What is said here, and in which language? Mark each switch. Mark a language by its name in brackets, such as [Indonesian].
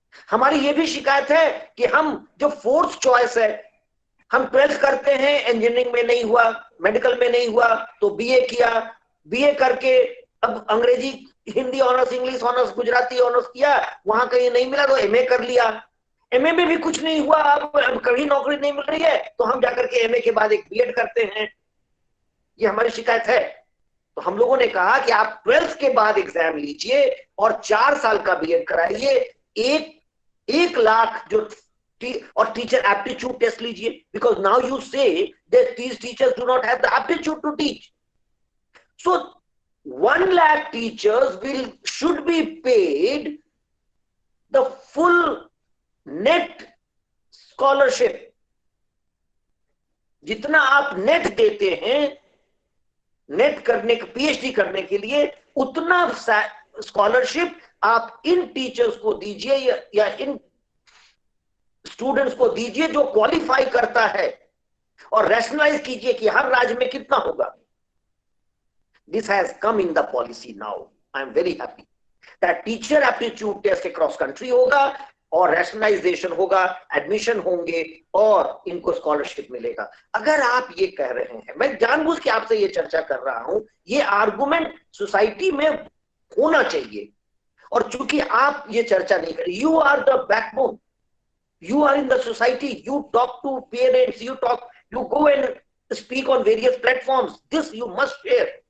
[Hindi] हमारी ये भी शिकायत है कि हम जो फोर्थ चॉइस है, हम 12th करते हैं, इंजीनियरिंग में नहीं हुआ, मेडिकल में नहीं हुआ, तो बीए किया, बीए करके अब अंग्रेजी, Hindi honours, English honours, Gujarati honours किया, वहां कहीं नहीं मिला तो एमए कर लिया, एमए में भी कुछ नहीं हुआ, अब कहीं नौकरी नहीं मिल रही है तो हम जाकर के एमए के बाद एक बीएड करते हैं। ये हमारी शिकायत है। तो हम लोगों ने कहा कि आप 12th के बाद एग्जाम लीजिए और 4 साल का बीएड कराइए, 1 लाख जो और टीचर एप्टीट्यूड टेस्ट लीजिए, [English] Because now you say that these teachers do not have the aptitude to teach. So 1 lakh teachers should be paid the full net scholarship। [Hindi] जितना आप नेट देते हैं नेट करने के, पीएचडी करने के लिए, उतना स्कॉलरशिप आप इन टीचर्स को दीजिए या इन स्टूडेंट्स को दीजिए जो क्वालिफाई करता है, और रैशनलाइज कीजिए कि हर राज्य में कितना होगा। [English] This has come in the policy now. I am very happy that teacher aptitude test across country [Hindi] होगा और रैशनलाइजेशन होगा, एडमिशन होंगे और इनको स्कॉलरशिप मिलेगा। अगर आप ये कह रहे हैं, मैं जानबूझ के आपसे ये चर्चा कर रहा हूं, ये आर्गुमेंट सोसाइटी में होना चाहिए, और चूंकि आप ये चर्चा नहीं करें, [English] You are the backbone, you are in the society, you talk to parents, you go and speak on various platforms, this you must share।